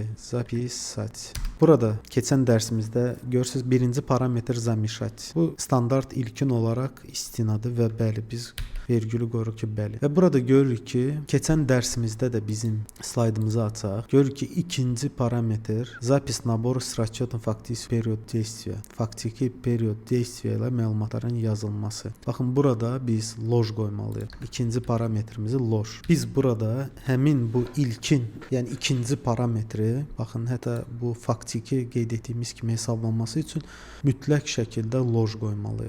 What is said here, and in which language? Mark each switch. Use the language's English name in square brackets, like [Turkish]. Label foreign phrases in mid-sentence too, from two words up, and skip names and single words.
[Azerbaijani] Zapisat. Burada keçən dərsimizdə görürsüz birinci parametr zamişat. Bu standart ilkin olaraq istinadı və bəli biz vergülü qoyuruq ki, bəli. Və burada görürük ki, keçən dərsimizdə də bizim slaydımızı açaq. Görürük ki, ikinci parametr [Russian] запись набора с расчетом фактический период действия. [Azerbaijani] Faktiki [Russian] период действия [Azerbaijani] ilə məlumatların yazılması. Baxın, burada biz loj qoymalıyıq. İkinci parametrimizi loj. Biz burada həmin bu ilkin, yəni ikinci parametri, baxın, hətta bu faktiki qeyd etdiyimiz kimi hesablanması üçün mütləq şəkildə loj qoymalıyıq.